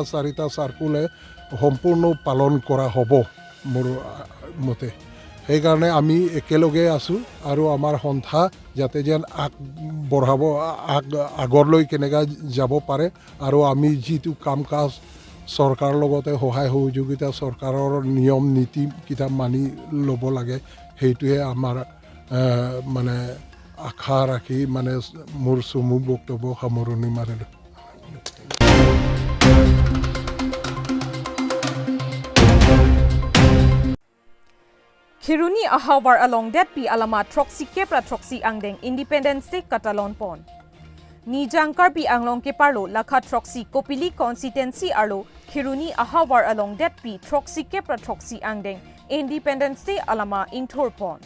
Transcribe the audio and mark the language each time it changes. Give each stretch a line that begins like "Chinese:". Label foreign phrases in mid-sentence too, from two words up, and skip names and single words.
Assamese: চাৰিটা সার্কুলে সম্পূৰ্ণ পালন কৰা হ'ব মোৰ মতে সেইকাৰণে আমি একেলগে আছোঁ আৰু আমাৰ সন্থা যাতে যেন আগবঢ়াব আগলৈ কেনেকৈ যাব পাৰে আৰু আমি যিটো কাম কাজ চৰকাৰৰ লগতে সহায় সহযোগিতা চৰকাৰৰ নিয়ম নীতি কিতাপ মানি ল'ব লাগে সেইটোৱে আমাৰ মানে আশা ৰাখি মানে মোৰ চমু বক্তব্য সামৰণি মাৰিলোঁ
Karbi: Kiruni ahawar along that pi alama Troxy Kepra Troxy Angdeng
English: Independence Day
Karbi: katalon pon. Nijang Karbi Anglong ke parlo lakha Troxy Kopili constituency arlo Kiruni ahawar along that pi Troxy Kepra Troxy Angdeng
English: Independence Day
Karbi: alama intur pon.